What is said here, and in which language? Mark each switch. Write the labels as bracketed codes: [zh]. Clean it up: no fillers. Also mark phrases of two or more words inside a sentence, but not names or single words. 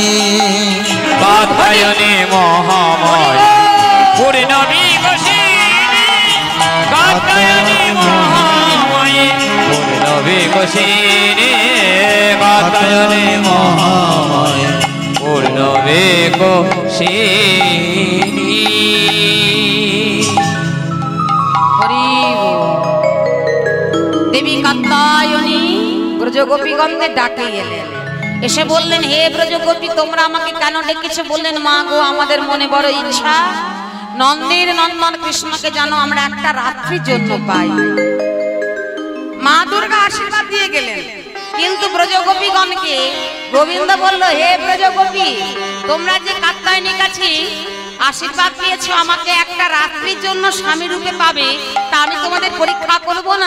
[sa] कात्यायनी महामाये पूर्णविकशिनी कात्यायनी महामाये पूर्णविकशिनी कात्यायनी महामाये पूर्णविकशिनी [bn] देवी कात्यायनी ব্রজগোপীগণকে ডাকে গেলেন, এসে বললেন হে ব্রজগোপী তোমরা আমাকে কেন ডেকেছো? বললেন মা গো আমাদের মনে বড় ইচ্ছা নন্দের নন্দন কৃষ্ণকে যেন আমরা একটা রাত্রির জন্য পাই। মা দুর্গা আশীর্বাদ দিয়ে গেলেন, কিন্তু ব্রজগোপীগণকে গোবিন্দ বলল হে ব্রজগোপী তোমরা যে কাত্যায়নীর কাছে আশীর্বাদ পেয়েছো আমাকে একটা রাত্রির জন্য স্বামী রূপে পাবে, তা আমি তোমাদের পরীক্ষা করব না?